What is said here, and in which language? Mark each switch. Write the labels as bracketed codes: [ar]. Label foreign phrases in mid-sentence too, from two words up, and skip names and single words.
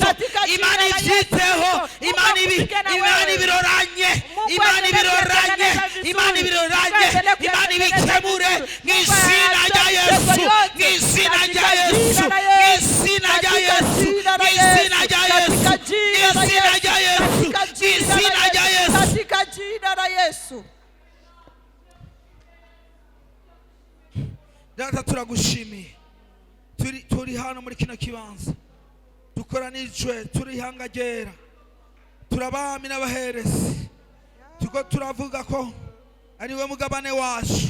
[rn] Imana ibyiteho. Imana ibiroranye. Imana ibikemure. Mw'izina rya Yesu. Mw'izina rya Yesu. Mw'izina rya Yesu. Mw'izina rya Yesu. Mw'izina rya Yesu. Mw'izina rya Yesu. [sw] Katika jina la Yesu. [rn] Data turagushimiye. Turi hano muri kino kibanza. Dukoranijwe turi hangagera. Turabami n'abaherezi. Tuko turavuga ko ari we mugabane wacu.